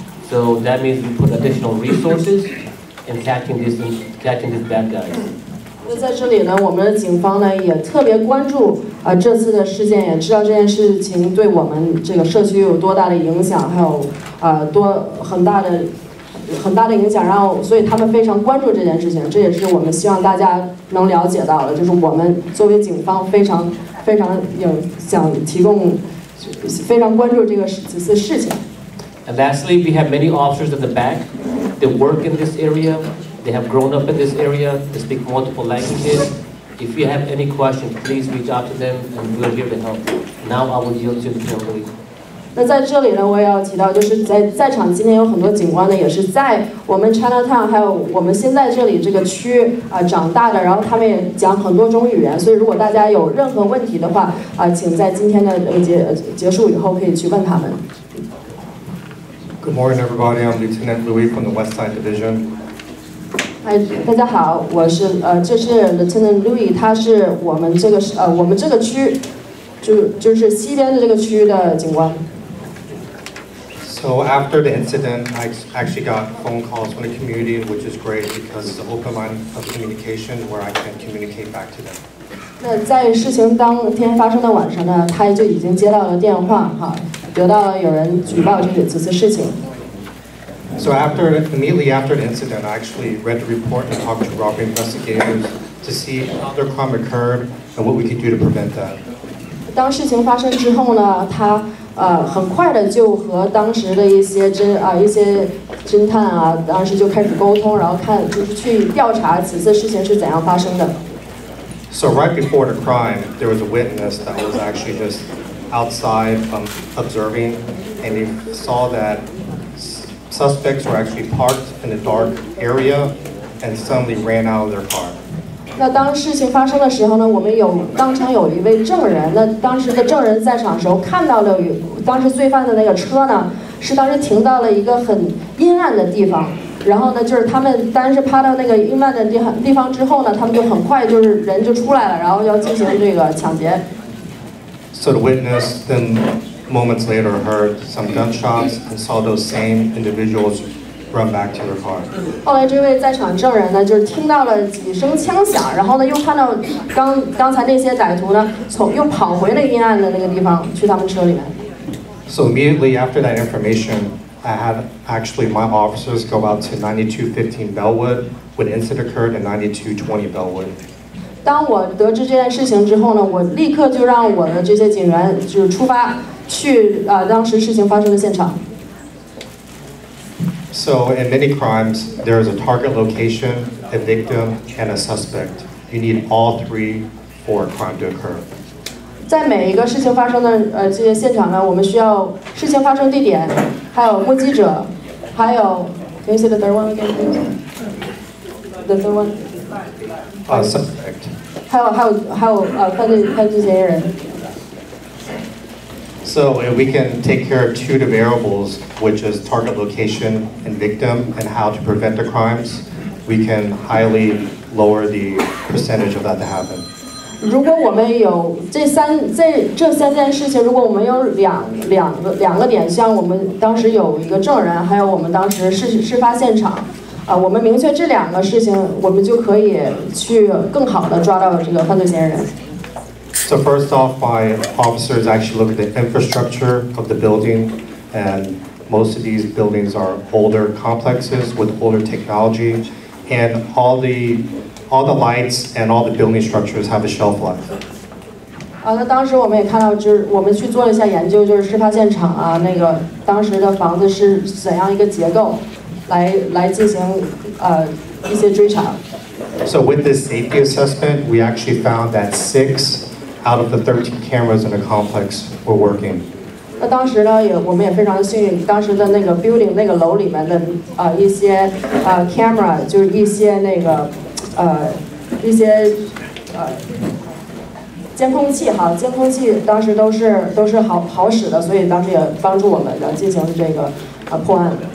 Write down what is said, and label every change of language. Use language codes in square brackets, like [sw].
[en] So that means we put additional resources in catching these bad guys. [zh] 那在这里呢，我们的警方呢也特别关注这次的事件，也知道这件事情对我们这个社区有多大的影响，还有很大的影响，然后所以他们非常关注这件事情，这也是我们希望大家能了解到的，就是我们作为警方非常想提供，非常关注这次事情。 [en] And lastly, we have many officers in the back. They work in this area. They have grown up in this area. They speak multiple languages. If you have any questions, please reach out to them, and we're here to help. Now I will yield to Lieutenant Louis. [zh] 那在这里呢，我也要提到，就是在场今天有很多警官呢，也是在我们 Chinatown 还有我们现在这里这个区长大的，然后他们也讲很多种语言，所以如果大家有任何问题的话请在今天的结束以后可以去问他们。 [en] Good morning, everybody. I'm Lieutenant Louis from the West Side Division. [zh] 大家好，这是 Lieutenant Louis， 他是我们这个区就是西边的这个区的警官。 [en] So after the incident, I actually got phone calls from the community, which is great because it's an open line of communication where I can communicate back to them. [zh] 那在事情当天发生的晚上呢，他就已经接到了电话哈，得到了有人举报此次事情。 [en] So immediately after the incident, I actually read the report and talked to robbery investigators to see how the crime occurred and what we could do to prevent that. [zh] 当事情发生之后呢，他很快的就和当时的一些侦探当时就开始沟通，然后就是去调查此次事情是怎样发生的。 [en] So right before the crime, there was a witness that was actually just outside observing, and they saw that suspects were actually parked in a dark area and suddenly ran out of their car. [zh] 那当事情发生的时候呢，我们当场有一位证人，那当时的证人在场的时候看到了当时罪犯的那个车呢，是当时停到了一个很阴暗的地方，然后呢，就是他们当时趴到那个阴暗的地方之后呢，他们就很快就是人就出来了，然后要进行这个抢劫。 [en] So the witness then moments later heard some gunshots and saw those same individuals run back to their car. [zh] 后来这位在场证人呢，就是听到了几声枪响，然后呢又看到刚才那些歹徒呢又跑回那个阴暗的那个地方去他们车里面。 [en] So immediately after that information, I had actually my officers go out to 9215 Bellwood when the incident occurred and 9220 Bellwood. 当我得知这件事情之后呢，我立刻就让我的这些警员就是出发去当时事情发生的现场。 So in many crimes, there is a target location, a victim, and a suspect. You need all three for a crime to occur. [zh] 在每一个事情发生的这些现场呢，我们需要事情发生地点，还有目击者，还有 [en] Can you say the third one again, please? The third one? Suspect. [zh] 还有犯罪嫌疑人。 [en] So if we can take care of two of the variables, which is target location and victim, and how to prevent the crimes, we can highly lower the percentage of that to happen. [zh] 如果我们有这三件事情，如果我们有两个点，像我们当时有一个证人，还有我们当时事发现场，我们明确这两个事情，我们就可以去更好的抓到这个犯罪嫌疑人。 [en] So first off, my officers actually look at the infrastructure of the building, and most of these buildings are older complexes with older technology, and all the lights and all the building structures have a shelf life. [zh] 那当时我们也看到，就是我们去做了一下研究，就是事发现场啊，那个当时的房子是怎样一个结构，来进行一些追查。 [en] So with this safety assessment, we actually found that 6 out of the 13 cameras in the complex were working. [zh] 那当时呢，我们也非常的幸运，当时的那个 building 那个楼里面的一些camera 就是一些那个一些监控器哈，监控器当时都是好使的，所以当时也帮助我们的进行这个破案。